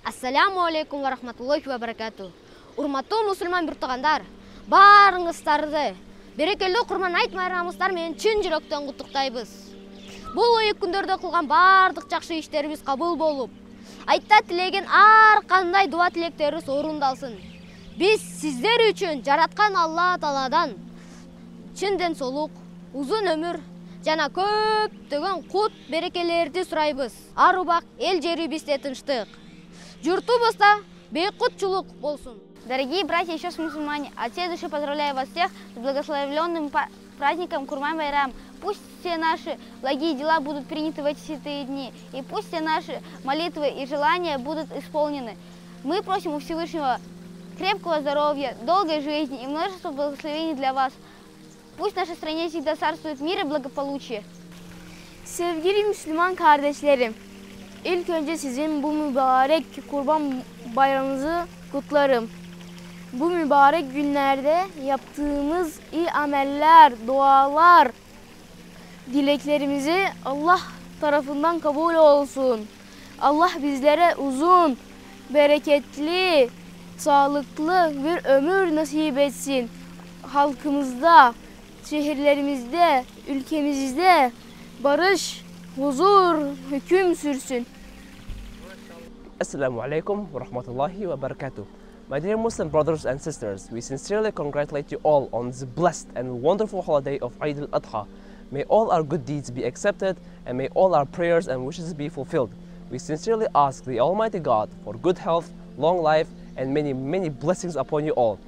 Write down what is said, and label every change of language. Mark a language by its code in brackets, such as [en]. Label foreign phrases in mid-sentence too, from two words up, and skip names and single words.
[ar] السلام عليكم ورحمة الله وبركاته. [ky] Урматтуу мусулман биртугандар, баарыңыздарды берекелүү Курман айт майрамыңыздар менен чын жүрөктөн куттуктайбыз. Бул ойып күндөрдө кылган баардык жакшы иштерибиз кабыл болуп, айтта тилеген ар кандай дуа тилектерибиз орундалсын. Биз сиздер үчүн жараткан Алла Тааладан чын ден соолук, узун өмүр жана көптөгөн кут берекелерди сурайбыз. Ар убак эл жерибизде тынчтык, журтубузда бейкутчулук болсун. [ru] Дорогие братья и сестры мусульмане, от всей души поздравляю вас всех с благословенным праздником Курбан-Байрам. Пусть все наши благие дела будут приняты в эти святые дни, и пусть все наши молитвы и желания будут исполнены. Мы просим у Всевышнего крепкого здоровья, долгой жизни и множества благословений для вас. Pусть в нашей стране всегда царствует мир и благополучие. [tr] Sevgili Müslüman kardeşlerim, ilk önce sizin bu mübarek Kurban Bayramınızı kutlarım. Bu mübarek günlerde yaptığımız iyi ameller, dualar, dileklerimizi Allah tarafından kabul olsun. Allah bizlere uzun, bereketli, sağlıklı bir ömür nasip etsin. Halkımızda, şehirlerimizde, ülkemizde barış, huzur, hüküm sürsün. [ar] السلام عليكم ورحمة الله وبركاته. [en] My dear Muslim brothers and sisters, we sincerely congratulate you all on this blessed and wonderful holiday of Eid al-Adha. May all our good deeds be accepted and may all our prayers and wishes be fulfilled. We sincerely ask the Almighty God for good health, long life, and many, many blessings upon you all.